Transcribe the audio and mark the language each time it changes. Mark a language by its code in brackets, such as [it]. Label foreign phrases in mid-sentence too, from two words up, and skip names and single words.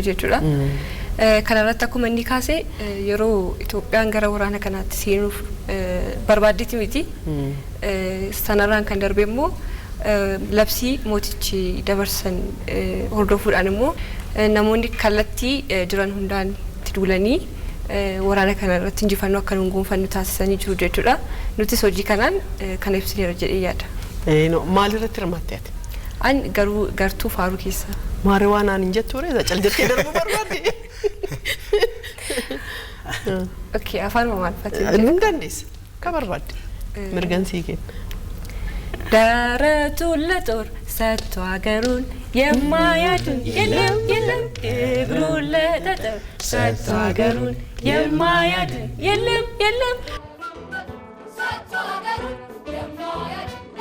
[om] jechuudha kana irratti akkuma inni kaase yeroo Itoophiyaan gara waraana kanaatti seenuuf barbaaddetti miti sanarraan kan darbe immoo labsii mootichi dabarsan hordofuudhaan immoo namoonni kallattii jiran hundaan itti duulanii waraana kana irratti injifannoo akka nuun gonfannu taasisanii jiru jechuudha nutis hojii kanaan kana ibsineera jedhee yaada maalirratti hirmaatte ati an gartuu faaruu keessa maaree waan aan hin jettuure cal jettee darbuu barbaadde okay afaan maalfati hin dandeessa ka barbaadde mirgan sii kenna [am] ደረቱን ለጦር ሰጥቶ አገሩን የማያድን የለም እግሩን ለጠጠር ሰጥቶ አገሩን የማያድን የለም ሰጥቶ አገሩን የማያድን